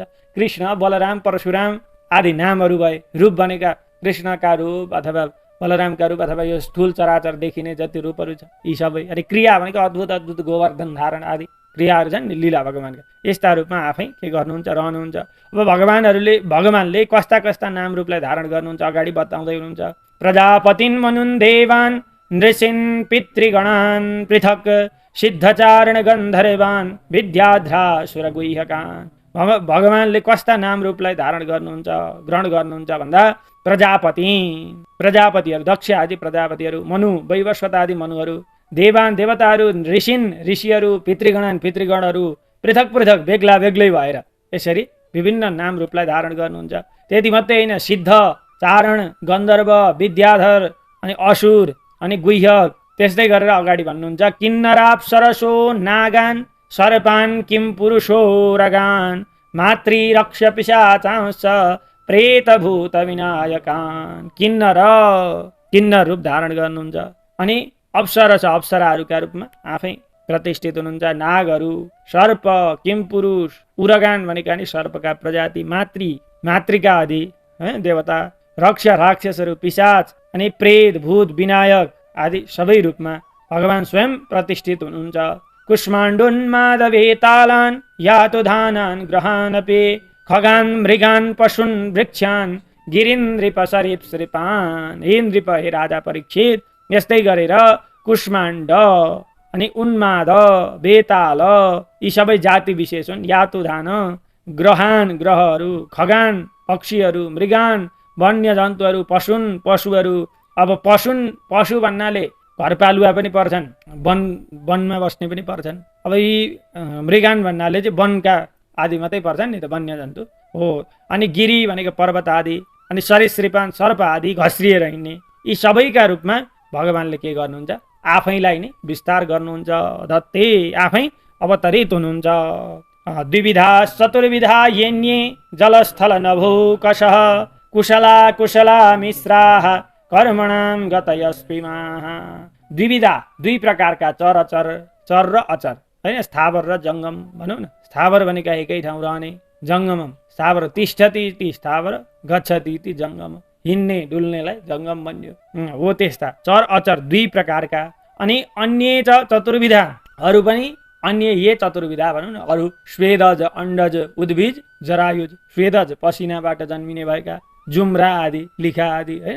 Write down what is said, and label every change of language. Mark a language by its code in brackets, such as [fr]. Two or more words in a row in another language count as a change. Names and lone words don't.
[ne] कृष्ण बलराम परशुराम आदि नामहरू भए। रूप भनेका कृष्णका रूप अथवा बलरामका रूप अथवा यो स्थूल चराचर देखिने जति रूपहरू छ यी सबै। अनि क्रिया भनेको अद्भुत अद्भुत गोवर्धन धारण आदि क्रियाहरू छन् नि लीला भगवान्का। यस्ता रूपमा आफै के गर्नुहुन्छ? रहनुहुन्छ। अब भगवानले कस्ता कस्ता नाम रूपलाई धारण गर्नुहुन्छ अगाडि बताउँदै हुनुहुन्छ। [sa] प्रजापतिन् मनुन् देवान् नृसिन् पितृगणान् पृथक् सिद्धचारण गन्धर्वान् विद्याध्रासुर गुह्यकान्। [ne] भगवानले कस्ता नाम रूपलाई धारण गर्नुहुन्छ ग्रहण गर्नुहुन्छ भन्दा प्रजापतिहरू दक्ष आदि प्रजापतिहरू, मनु वैवस्वत आदि मनुहरू, देवान देवताहरू, ऋषिहरू, पितृगणहरू पृथक बेग्ला बेग्लै भएर यसरी विभिन्न नाम रूपलाई धारण गर्नुहुन्छ। त्यति मात्रै होइन, सिद्ध चारण गन्धर्व विद्याधर अनि असुर अनि गुह्यक त्यस्तै गरेर अगाडि भन्नुहुन्छ। [sa] किन्नराप्सरसो नागान् सर्पान् किं पुरुषो रगान् मातृ रक्ष पिशाचांश्च प्रेतभूत विनायकान्। [ne] किन्नर रूप धारण गर्नुहुन्छ। अनि अप्सराहरूका रूपमा आफै प्रतिष्ठित हुनुहुन्छ। नागहरू, सर्प, किम पुरुष, उरगान भनेका नि सर्पका प्रजाति, मातृका आदि देवता, रक्ष राक्षसहरू, पिशाच अनि प्रेत भूत विनायक आदि सबै रूपमा भगवान स्वयं प्रतिष्ठित हुनुहुन्छ। [sa] कुष्माण्डोन्मादवेतालान् यातु धानान् ग्रहानपि खगान् मृगान् पशुन् वृक्षान् गिरिन्द्रिप सरीसृपान्। [ne] हे नृप, हे राजा परीक्षित, यस्तै गरेर कुष्माण्ड अनि उन्माद वेताल यी सबै जाति विशेष हुन्। यातु धान ग्रहहरू, खगान पक्षीहरू, मृगान वन्य जन्तुहरू, पशुहरू। अब पशु भन्नाले घरपालुवा पनि पर्छन्, वनमा बस्ने पनि पर्छन्। अब यी मृगान भन्नाले चाहिँ वनका आदि मात्रै पर्छन् नि त, वन्य जन्तु हो। अनि गिरी भनेको पर्वत आदि, अनि सरीसृपान सर्प आदि घस्रिएर हिँड्ने। यी सबैका रूपमा भगवानले के गर्नुहुन्छ? आफैलाई नै विस्तार गर्नुहुन्छ। धत्ते आफै अवतरित हुनुहुन्छ। [sa] द्विविधा चतुर्विधा येन्ये जलस्थल नभोकशः कुशला मिश्राः कर्मणां गतयस्पिमाः। [ne] द्विविधा दुई प्रकारका चर र अचर हैन, स्थावर र जङ्गम भनौँ न। स्थावर भनेका एकै ठाउँ रहने, [sa] जङ्गमम स्थावर तिष्ठति ती स्थावर, गच्छति ती जङ्गम, [ne] हिँड्ने डुल्नेलाई जङ्गम भन्यो हो। त्यस्ता चर अचर दुई प्रकारका। अनि अन्य चतुर्विधाहरू पनि, [sa] अन्य ये चतुर्विधा [ne] भनौँ न, अरू स्वेदज, अण्डज, उद्भिज, जरायुज। स्वेदज पसिनाबाट जन्मिने भएका, जुम्रा आदि, लिखा आदि हैन।